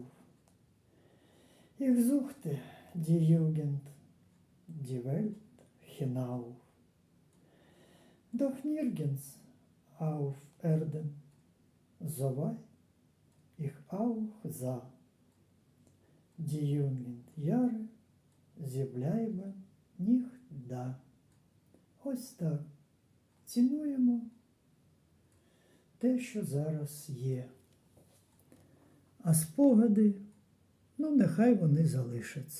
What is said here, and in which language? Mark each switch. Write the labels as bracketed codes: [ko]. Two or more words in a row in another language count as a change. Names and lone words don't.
[de] Ich suchte die Jugend, die Welt hinauf. Doch nirgends auf Erden, soweit ich auch sah, die jungen Jahre, sie bleiben nicht da. [uk] Ось так, цінуємо те, що зараз є. А спогади, нехай вони залишаться.